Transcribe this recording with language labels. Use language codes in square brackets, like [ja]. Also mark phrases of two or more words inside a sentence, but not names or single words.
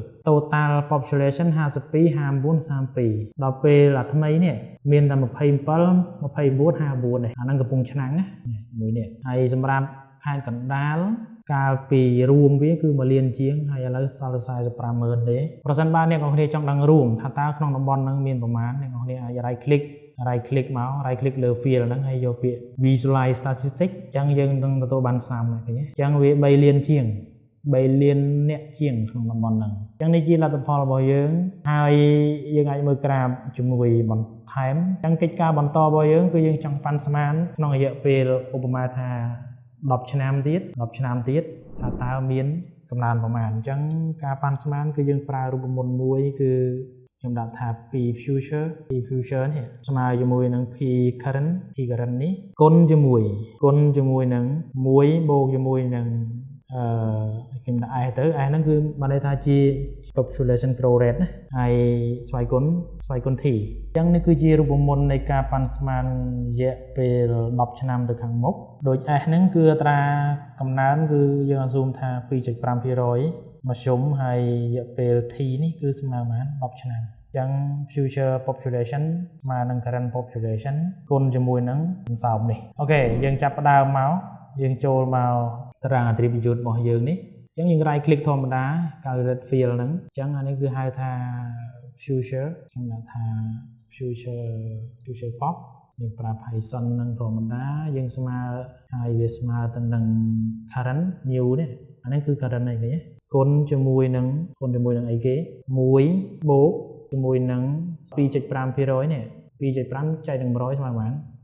[en] total population [km] 52 54 32ដល់ពេលអាថ្មីនេះមានតែ27 24 54នេះអាហ្នឹងកំពុងឆ្នាំងណាមួយនេះហើយសម្រាប់ខេត្តកណ្ដាលកាលពីរួមវាគឺ1លានជាងហើយឥឡូវសល់តែ450000ទេប្រសិនបើអ្នកនរគ្នាចង់ដឹងរួមថាតើក្នុងតំបន់ហ្នឹងមានប្រមាណអ្នកនរគ្នាអាច [en] right click [km] មក [en] right click [km] លើ field ហ្នឹងហើយយកពាក្យ [en] visualize statistics [km] អញ្ចឹងយើងនឹងទទួលបានសាមឃើញទេអញ្ចឹងវា3លានជាង3លានអ្នកជាងក្នុងតំបន់ហ្នឹងអញ្ចឹងនេះជាលទ្ធផលរបស់យើងហើយយើងអាចមើលក្រាបជាមួយបន្ថែមអញ្ចឹងកិច្ចការបន្តរបស់យើងគឺយើងចង់ប៉ា ន់ស្មានក្នុងរយៈពេលឧបមាថា10ឆ្នាំទៀតថាតើមានកំណើនប្រមាណអញ្ចឹងការប៉ាន់ស្មានគឺយើងប្រើរូបមន្តមួយគឺខ្ញុំដាក់ថា [en] p future [km] នេះស្មើជាមួយនឹង p current នេះគុណជាមួយនឹង1បូកជាមួយនឹងខ្ញុំដាក់ s ទៅ s ហ្នឹងគឺបានន័យថាជា [en] population growth rate [km] ណាហើយស្វ័យគុណ t អញ្ចឹងនេះ គឺជារូបមន្តនៃការប៉ាន់ស្មានរយៈពេល10ឆ្នាំទៅខាងមុខដោយ s ហ្នឹងគឺអត្រាកំណើនគឺយើងអស៊ូមថា 2.5% មធ្យមហើយរយៈពេល t នេះគឺស្មើបាន10ឆ្នាំអញ្ចឹង [en] future population [km] ស្មើនឹង [en] current population [km] គុណជាមួយនឹងសន្សោមនេះអូខេយើងចាប់ផ្ដើមមកយើងចូលមកតារាង attribute របស់យើងនេះអញ្ចឹងយើង [en] right click [km] ធម្មតា [en] calculate field [km] ហ្នឹងអញ្ចឹងអានេះគឺហៅថា future ខ្ញុំដាក់ថា [en] future pop [km] យើងប្រើ Python ហ្នឹងធម្មតាយើងស្មើហើយវាស្មើទៅនឹង [en] current new [km] នេះអានេះគឺ current អីគេគុណជាមួយនឹងអីគេ1បូកជាមួយនឹង 2.5% នេះ 2.5 ចែកនឹង100ស្មើបាន